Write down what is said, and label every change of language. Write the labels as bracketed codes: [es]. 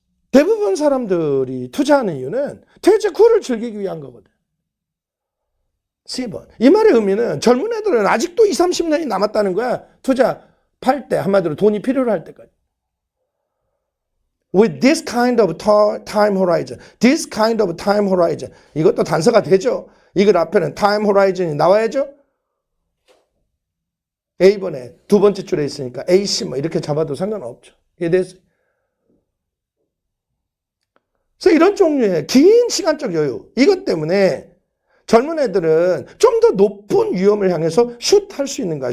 [ko] 대부분 사람들이 투자하는 이유는 퇴직 후를 즐기기 위한 거거든. C번. 이 말의 의미는 젊은 애들은 아직도 20, 30년이 남았다는 거야. 투자 팔 때 한마디로 돈이 필요로 할 때까지. [en] With this kind of time horizon. This kind of time horizon. [ko] 이것도 단서가 되죠. 이걸 앞에는 time horizon이 나와야죠. A번에 두 번째 줄에 있으니까 AC 이렇게 잡아도 상관없죠. 이해됐어요? 그래서 이런 종류의 긴 시간적 여유. 이것 때문에 젊은 애들은 좀 더 높은 위험을 향해서 슛할 수 있는 거야.